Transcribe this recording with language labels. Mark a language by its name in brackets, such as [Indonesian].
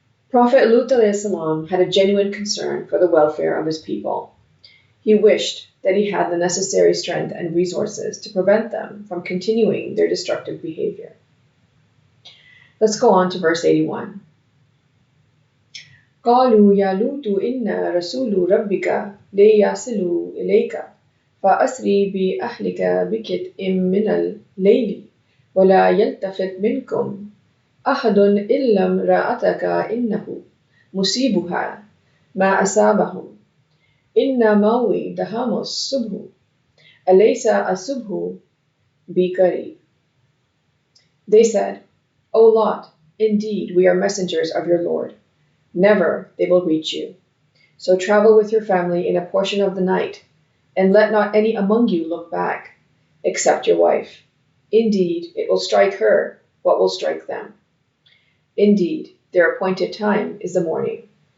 [English] Prophet Lut salam had a genuine concern for the welfare of his people. He wished that he had the necessary strength and resources to prevent them from continuing their destructive behavior. Let's go on to verse 81. [Arabic] قالوا يا لوط إنا رسول ربك ليصلوا إليك فأسري بأهلك بقطع من الليل ولا يلتفت منكم أحد إلا امرأتك إنه مصيبها ما أصابهم إن موعدهم الصبح أليس الصبح بقريب. [English] They said, O Lot, indeed we are messengers of your Lord. Never they will reach you. So travel with your family in a portion of the night, and let not any among you look back, except your wife. Indeed, it will strike her what will strike them. Indeed, their appointed time is the morning.